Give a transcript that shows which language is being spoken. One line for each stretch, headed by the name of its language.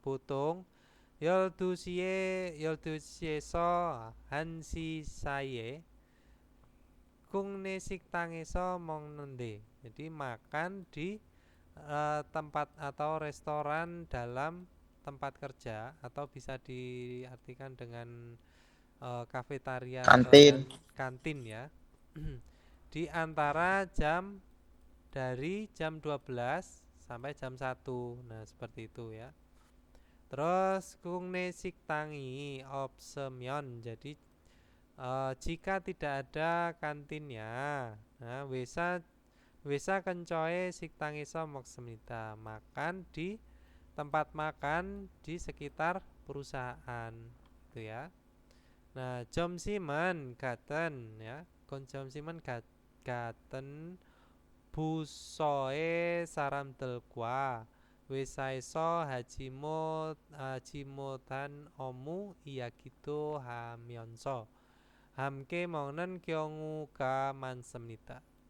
Korean: 보통 12시에서 1시 사이에 국내 식당에서 먹는데.
Indonesian: Jadi makan di tempat atau restoran dalam tempat kerja, atau bisa diartikan dengan kafetaria Kantin. atau kantin ya. Di antara dari jam 12 sampai jam 1. Nah, seperti itu ya. Terus
Korean: 국내 식당이 없으면,
Indonesian: jadi jika tidak ada kantinnya, nah Wesa kencoe
Korean: 식당에서 먹습니다.
Indonesian: Makan di tempat makan di sekitar perusahaan itu ya.
Korean: Nah, 점심은 같은 ya, 점심은 같은 부서의 사람들과 회사에서 하지 못한 업무 이야기도 하면서 함께 먹는 경우가 많습니다.